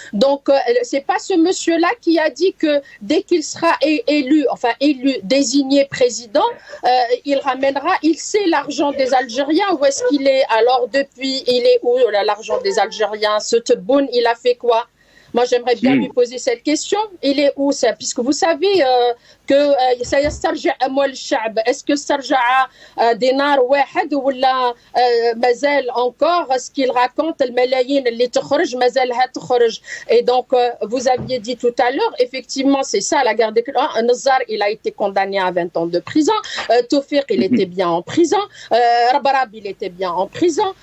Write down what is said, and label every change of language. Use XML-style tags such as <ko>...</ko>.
<fr>Donc, c'est pas ce monsieur-là qui a dit que dès qu'il sera élu, désigné président, il ramènera, il sait l'argent des Algériens, où est-ce qu'il est? Alors depuis, il est où l'argent des Algériens? Ce Tebboune, il a fait quoi? Moi, j'aimerais bien lui poser cette question. Il est où ça? Puisque vous savez que ça</fr> <ar>يسترجع أموال الشعب.</ar> <fr>Est-ce que</fr> <ar>استرجع دينار واحد ولا مازال</ar> <fr>encore ce qu'il raconte</fr> <ar>الملايين اللي تخرج مازالها تخرج.</ar> <fr>Et donc vous aviez dit tout à l'heure, effectivement, c'est ça la guerre des clans. Nazar, il a été condamné à 20 ans de prison. Tawfiq, il était bien en prison. Rabarab, il était bien en prison.</fr>